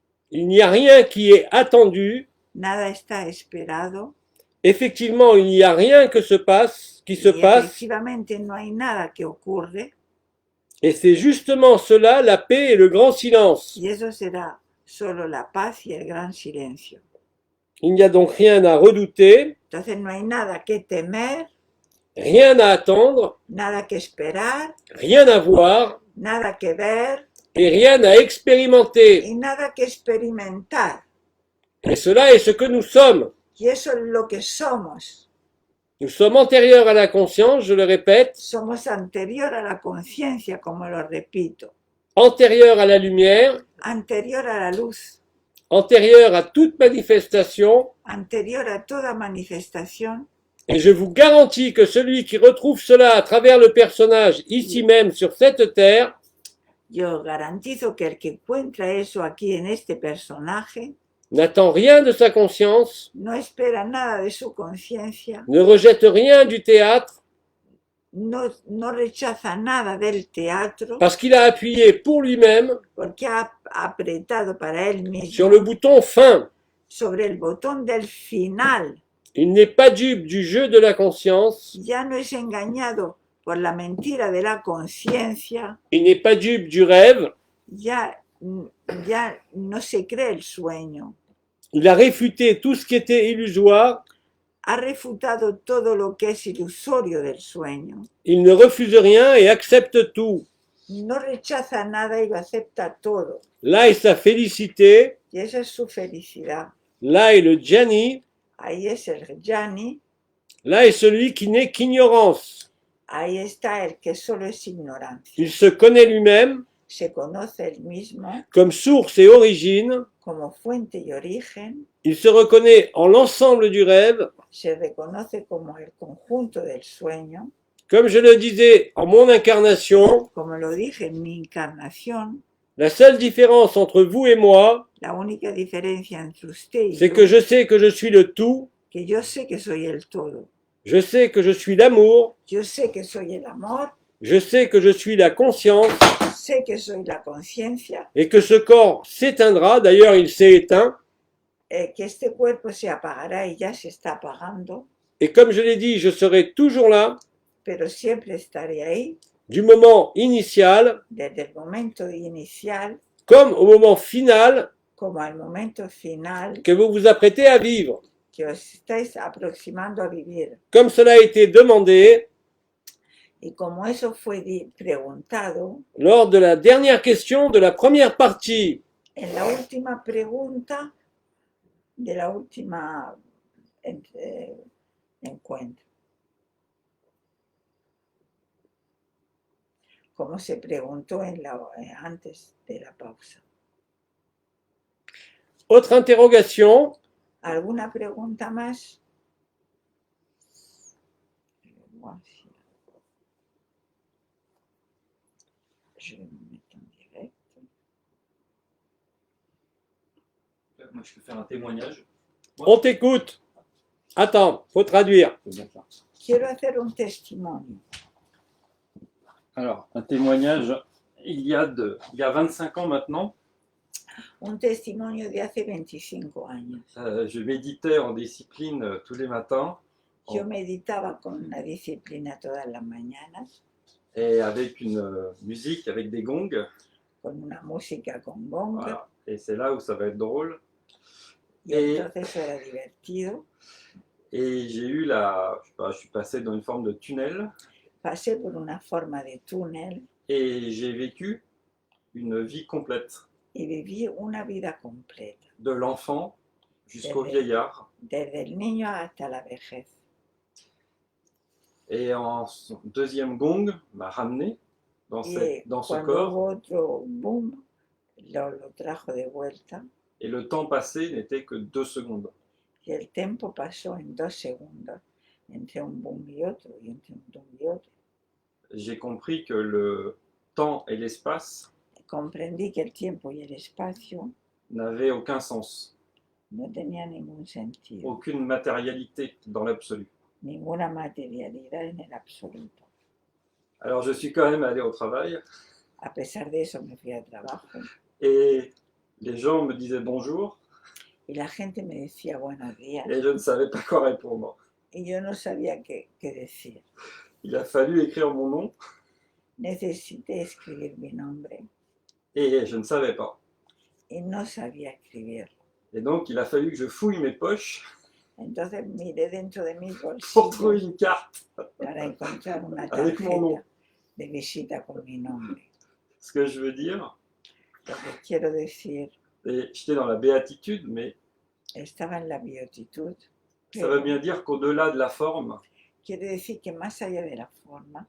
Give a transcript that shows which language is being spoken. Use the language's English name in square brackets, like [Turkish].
[French] Il n'y a rien qui est attendu. [Spanish] Nada está esperado. [French] Effectivement, il n'y a rien qui se passe, [Spanish] Efectivamente no hay nada que ocurre. [French] et c'est justement cela, la paix et le grand silence. [Spanish] Y eso será solo la paz y el gran silencio. [French] Il n'y a donc rien à redouter, [Spanish] Entonces no hay nada que temer, [French] rien à attendre, [Spanish] nada que esperar, [French] rien à voir [Spanish] nada que ver [French] et rien à expérimenter. [Spanish] y nada que experimentar. [French] Et cela est ce que nous sommes. [Spanish] Y eso es lo que somos. [French] Nous sommes antérieurs à la conscience, je le répète, [Spanish] Somos anterior a la conciencia, como lo repito, [French] antérieurs à la lumière, [Spanish] anterior a la luz, [French] antérieurs à toute manifestation, [Spanish] anterior a toda manifestación. [French] et je vous garantis que celui qui retrouve cela à travers le personnage ici même sur cette terre, [Spanish] Yo garantizo que el que encuentra eso aquí en este personaje [French] n'attend rien de sa conscience, [Spanish] no espera nada de su conciencia, [French] ne rejette rien du théâtre, [Spanish] no rechaza nada del teatro, [French] parce qu'il a appuyé pour lui-même [Spanish] porque ha apretado para él [French] sur le bouton fin. [Spanish] sobre el botón del final. [French] Il n'est pas dupe du jeu de la conscience, [Spanish] Ya no es engañado por la mentira de la conciencia, [French] il n'est pas dupe du rêve, [Spanish] ya no se cree el sueño. [French] il a réfuté tout ce qui était illusoire, [Spanish] Ha refutado todo lo que es ilusorio del sueño. [French] il ne refuse rien et accepte tout. [Spanish] No rechaza nada y lo acepta todo. [French] Là est sa félicité, [Spanish] Y esa es su felicidad. [French] là est le Jnani, [Spanish] Ahí es el Jnani, [French] là est celui qui n'est qu'ignorance. [Spanish] ahí está el que solo es ignorancia. [French] Il se connaît lui-même [Spanish] Se conoce el mismo [French] comme source et origine, [Spanish] como fuente y origen, [French] il se reconnaît en l'ensemble du rêve, [Spanish] se reconoce como el conjunto del sueño, [French] comme je le disais en mon incarnation, [Spanish] como lo dije en mi encarnación. [French] la seule différence entre vous et moi, [Spanish] La única diferencia entre usted y [French] c'est [Spanish] yo, [French] que je sais que je suis le tout, [Spanish] que yo sé que soy el todo, [French] je sais que je suis l'amour, [Spanish] yo sé que soy el amor, [French] je sais que je suis la conscience [Spanish] sé que soy la conciencia, [French] et que ce corps s'éteindra, d'ailleurs il s'est éteint, [Spanish] que este cuerpo se apagará y ya se está apagando, [French] et comme je l'ai dit, je serai toujours là, [Spanish] pero siempre estaré ahí, [French] du moment initial [Spanish] desde el momento inicial [French] comme au moment final [Spanish] como al momento final [French] que vous vous apprêtez à vivre. [Spanish] que os estáis aproximando a vivir. [French] Comme cela a été demandé [Spanish] Y como eso fue preguntado, [French] lors de la dernière question de la première partie, [Spanish] en la última pregunta de la última encuentro, como se preguntó antes de la pausa. [French] autre interrogation, [Spanish] ¿Alguna pregunta más? [French] Je vais me mettre en direct. Moi, je peux faire un témoignage. on t'écoute. Attends, faut traduire. [Spanish] Quiero hacer un testimonio. [French] Alors, un témoignage, il y a 25 ans maintenant, [Spanish] Un testimonio de hace 25 años. [French] je méditais en discipline tous les matins [Spanish] Yo meditaba con una disciplina todas las mañanas, [French] et avec une musique, avec des gongs. [Spanish] con una música con gong, [French] Voilà. Et c'est là où ça va être drôle. [Spanish] y entonces era divertido. [French] Et j'ai eu je suis passé dans une forme de tunnel [Spanish] Pasé por una forma de túnel [French] et j'ai vécu une vie complète, [Spanish] y viví una vida completa, [French] de l'enfant jusqu'au vieillard. [Spanish] desde el niño hasta la vejez. [French] Et en son deuxième gong m'a ramené dans [Spanish] Y [French] ce [Spanish] cuando [French] corps. [Spanish] hubo otro boom, lo trajo de vuelta [French] Et le temps passé n'était que 2 secondes. [Spanish] y el tiempo pasó en 2 segundos entre un boom y otro y entre un boom y otro. [French] J'ai compris que le temps et l'espace [Spanish] Comprendí que el tiempo y el espacio [French] n'avaient aucun sens, [Spanish] no tenían ningún sentido, [French] aucune matérialité dans l'absolu. [Spanish] ninguna materialidad en el absoluto. [French] Alors je suis quand même allé au travail [Spanish] A pesar de eso me fui al trabajo [French] et les gens me disaient bonjour [Spanish] y la gente me decía buenos días [French] et je ne savais pas quoi répondre. [Spanish] y yo no sabía qué decir. [French] Il a fallu écrire mon nom [Spanish] Necesité escribir mi nombre [French] et je ne savais pas. [Spanish] y no sabía escribirlo. [French] Et donc il a fallu que je fouille mes poches [Spanish] Entonces miré dentro de mis [French] pour trouver [Spanish] bolsillos [French] une carte. [Spanish] para encontrar una [French] Avec mon nom. [Spanish] tarjeta de visita con mi nombre. [French] Ce que je veux dire, [Spanish] Lo que quiero decir, [French] et j'étais dans la béatitude, mais [Spanish] estaba en la beatitud. [French] ça veut bien dire qu'au-delà de la forme, [Spanish] Quiere decir que más allá de la forma